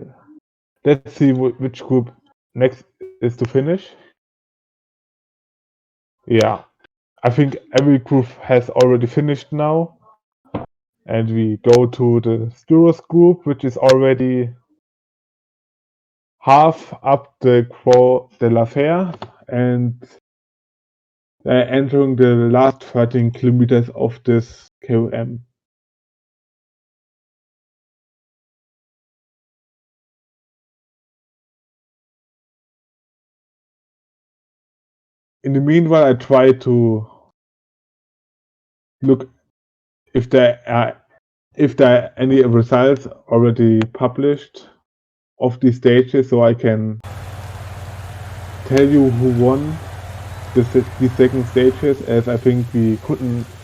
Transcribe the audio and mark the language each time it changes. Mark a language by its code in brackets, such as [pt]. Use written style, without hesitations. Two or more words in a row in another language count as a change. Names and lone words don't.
[en] Let's see which group next is to finish. Yeah, I think every group has already finished now. And we go to the Styros group, which is already half up the Croix de la Fer and entering the last 13 kilometers of this KOM. In the meanwhile, I try to look if there are any results already published of these stages, so I can tell you who won these second stages, as I think we couldn't